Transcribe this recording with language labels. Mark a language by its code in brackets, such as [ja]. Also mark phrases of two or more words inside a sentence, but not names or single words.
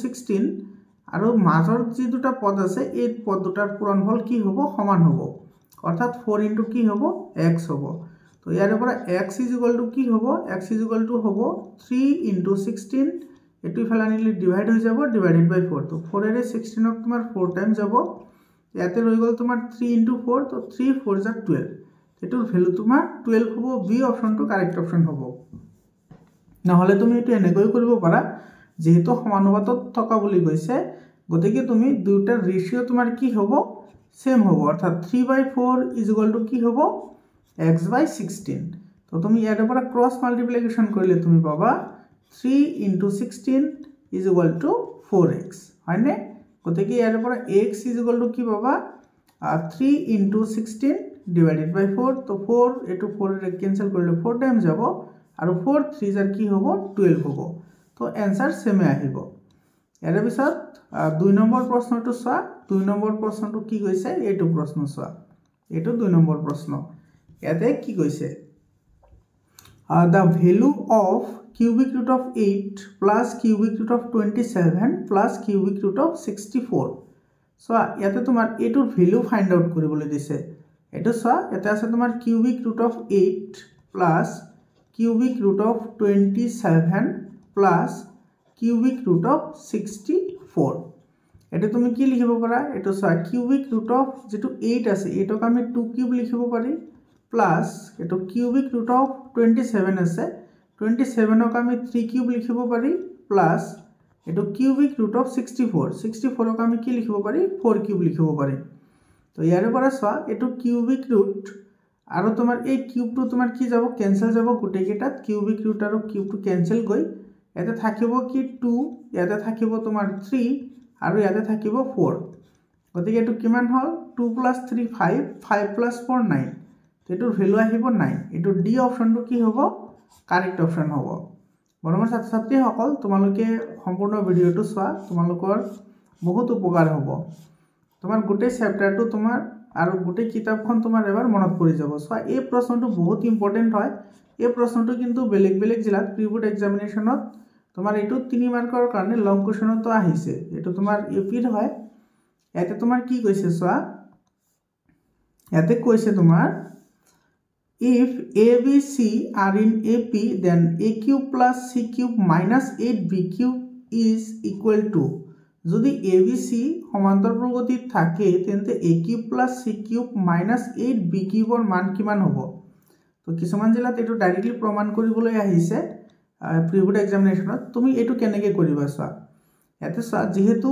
[as] 16 আৰু মাজৰ যে দুটা পদ আছে এই পদ দুটাৰ পূৰণফল কি হ'ব সমান হ'ব অৰ্থাৎ 4 * কি হ'ব x হ'ব তো ইয়াৰ পৰা x = কি হ'ব x = হ'ব 3 * 16 এটো ইফালে আনিলে ডিভাইড হৈ যাব [en] divided by [as] 4 তো 4 এৰে 16 ক তোমাৰ 4 টাইম যাব ইয়াতে ৰৈ গল তোমাৰ 3 * 4 তো 3 4 = 12 এটোৰ ভ্যালু তোমাৰ 12 হ'ব বি অপশনটো [en] correct option [as] হ'ব নহলে তুমি এটো এনেকৈ কৰিব পাৰা যেহেতু সমানুপাতত থকা বুলি কৈছে গতিকে তুমি দুটাৰ ৰেশিও তোমাৰ কি হ'ব সেম হ'ব অৰ্থাৎ 3/4 = কি হ'ব x/16 তো তুমি ইয়াৰ পৰা [en] cross multiplication [as] কৰিলে তুমি পাবা 3 * 16 = 4x হয়নে গতিকে ইয়াৰ পৰা x = কি পাবা 3 * 16 [en] divided by [as] 4 তো 4 এটো 4 ৰে ক্যান্সেল কৰিলে 4 টাইম যাব আৰু 4 3 জাৰ কি হ'ব 12 হ'ব তো आंसर সেমে আহিব এর পিছত 2 নম্বৰ প্ৰশ্নটো চোৱা 2 নম্বৰ প্ৰশ্নটো কি কৈছে এটো প্ৰশ্ন চোৱা এটো 2 নম্বৰ প্ৰশ্ন ইয়াতে কি কৈছে [en] the value of cubic root of 8 plus cubic root of 27 plus cubic root of 64 so [as] ইয়াতে তোমাৰ এটোৰ ভ্যালু ফাইন্ড আউট কৰিবলৈ দিছে এটো সা এটা আছে তোমার [en] cubic root of 8 plus cubic root of 27 plus cubic root of 64 [as] এটা তুমি কি লিখিব পাৰা এটো সা [en] cubic root of [as] যেটো 8 আছে এটোক আমি 2 কিউব লিখিব পাৰি প্লাস এটো [en] cubic root of [as] 27 আছে 27 ক আমি 3 কিউব লিখিব পাৰি প্লাস এটো [en] cubic root of [as] 64 ক আমি কি লিখিব পাৰি 4 কিউব লিখিব পাৰি তো ইয়াৰে পৰা সা এটো [en] cubic root [as] আৰু তোমাৰ এই কিউবটো তোমাৰ কি যাব ক্যান্সেল যাব গুটে কেটাত [en] cubic root [as] আৰু কিউবটো ক্যান্সেল গৈ এতে থাকিব কি 2 ইয়াতে থাকিব তোমাৰ 3 আৰু ইয়াতে থাকিব 4 গতিকে এটো কিমান হল 2 + 3 5 5 + 4 9 তো এটোৰ ভ্যালু আহিব 9 এটো ডি অপশনটো কি হ'ব [en] correct option [as] হ'ব মৰমৰ ছাত্ৰ ছাত্ৰীসকল তোমালোকে সম্পূৰ্ণ ভিডিওটো চোৱা তোমালোকৰ বহুত উপকাৰ হ'ব তোমার গোটে চ্যাপ্টারটো তোমার আর গোটে কিতাবখন তোমার এবার মনত পড়ি যাব সো এই প্রশ্নটো বহুত ইম্পর্টেন্ট হয় এই প্রশ্নটো কিন্তু বেলেগ জিলাত [en] preboard examination [as] তোমার এটো 3 মার্কৰ কাৰণে [en] long question [as] আহিছে এটো তোমার এপিৰ হয় এতে তোমার কি কৈছে সো এতে কৈছে তোমার [en] if ABC are in AP then AQ + CQ - 8BQ is equal to [as] যদি ABC সমান্তর প্রগতিত থাকে তেন্তে AQ + CQ - 8BQ ৰ মান কিমান হ'ব তো কিছুমান জিলাত এটো ডাইৰেক্টলি প্ৰমাণ কৰিবলৈ আহিছে [en] preboard examination [as] তুমি এটো কেনেকৈ কৰিবা চোৱা এতে চোৱা যেহেতু